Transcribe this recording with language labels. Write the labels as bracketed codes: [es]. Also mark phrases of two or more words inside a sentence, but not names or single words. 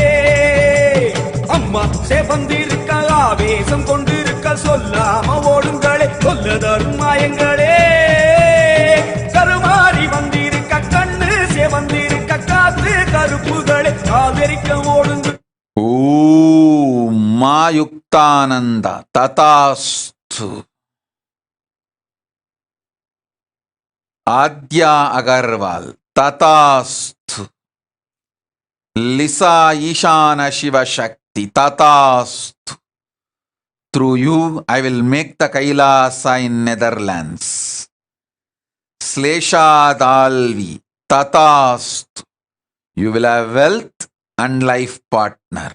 [ta] அம்மா செவந்திருக்க ஆவேசம் கொண்டிருக்க சொல்லாம ஓடுங்களே சொல்லதரும் மாயங்களே. கருமாறி வந்திருக்க கண்ணு செவந்திருக்க காத்து கருப்புகளை கால்கரிக்க ஓடுங்க. [sa] Om Mayuktananda Tatastu. [en] Adya Agarwal Tatastu. Lisa Ishana Shiva Shakti Tatastu. Through you I will make the Kailasa in Netherlands. Slesha Dalvi Tatastu. You will have wealth and life partner.